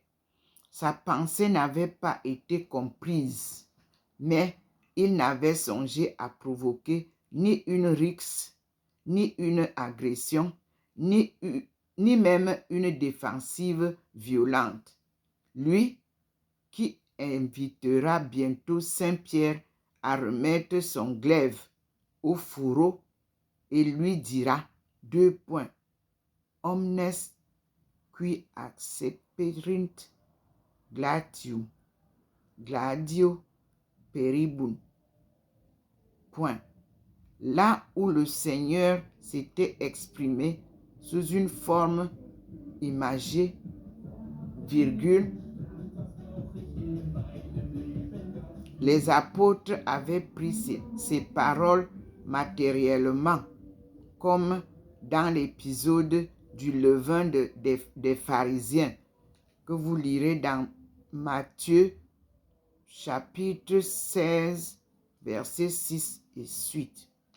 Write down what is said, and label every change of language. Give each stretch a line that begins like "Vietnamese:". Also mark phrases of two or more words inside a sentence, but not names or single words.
French: Sa pensée n'avait pas été comprise, mais il n'avait songé à provoquer ni une rixe, ni une agression, ni même une défensive violente. Lui qui invitera bientôt Saint-Pierre à remettre son glaive au fourreau et lui dira,
Latin: Omnes qui acceperint gladio peribum.
French: Là où le Seigneur s'était exprimé sous une forme imagée, les apôtres avaient pris ces paroles matériellement, comme dans l'épisode du levain des pharisiens que vous lirez dans Matthieu chapitre 16, versets 6 et suite.